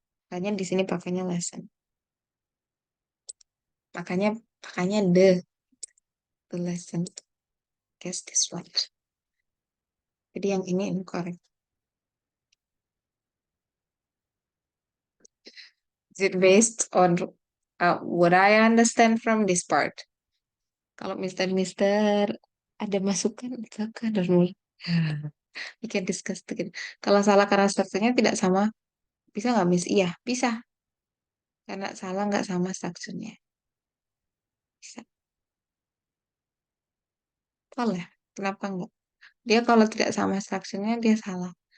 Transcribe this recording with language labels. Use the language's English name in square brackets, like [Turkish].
[Indonesian] Makanya di sini pakainya lesson. Makanya [English] the lesson. Guess this one. [Indonesian] Jadi yang ini incorrect. [English] Is it based on what I understand from this part? [Indonesian] Kalau Mister ada masukan, silakan dan mulai. [English] We can discuss together. [Indonesian] Kalau salah karena strukturnya tidak sama, bisa nggak Miss? Iya, bisa. Karena salah nggak sama strukturnya. Bisa. Boleh. Kenapa nggak? Dia kalau tidak sama strukturnya, dia salah.